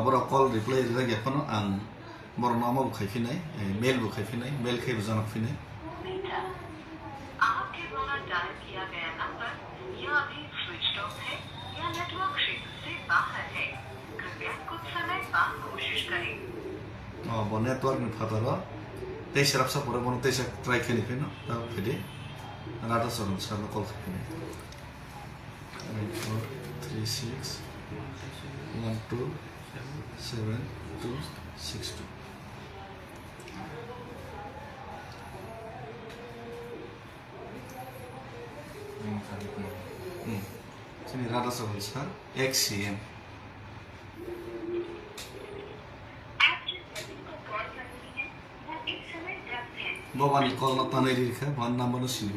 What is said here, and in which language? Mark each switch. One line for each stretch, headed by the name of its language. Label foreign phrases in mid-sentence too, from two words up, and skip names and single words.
Kok Borok: boro
English: call reply
Kok Borok: rage efono ang boro nama bu khaifinai mail bu khaifinai mail khai bu janak finai
Hindi: आपके द्वारा डायल किया गया नंबर या अभी स्विच ऑफ है या नेटवर्क क्षेत्र से बाहर है कृपया कुछ समय बाद कोशिश करें
Kok Borok: bo network ni phataro te serap sa pore bono te sa try khani phino ta phide rata soron sa call khani 436 127262 sini rata soron sa XCM Bawani call na tanay rika, ban number no silu.